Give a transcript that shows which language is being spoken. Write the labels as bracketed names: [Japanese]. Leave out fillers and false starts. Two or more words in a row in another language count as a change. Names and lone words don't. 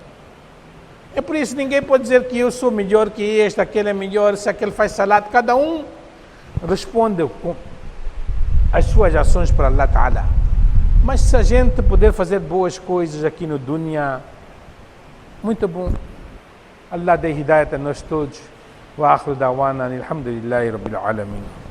[Portuguese] É por isso que ninguém pode dizer que eu sou melhor que este, aquele é melhor, se aquele faz salat. Cada um responde com as suas ações para Allah Ta'ala. Mas se a gente puder fazer boas coisas aqui no dunya, muito bom. Allah dê hidayat a nós todos. [Arabic] وآخر دعوانا الحمد لله رب العالمين.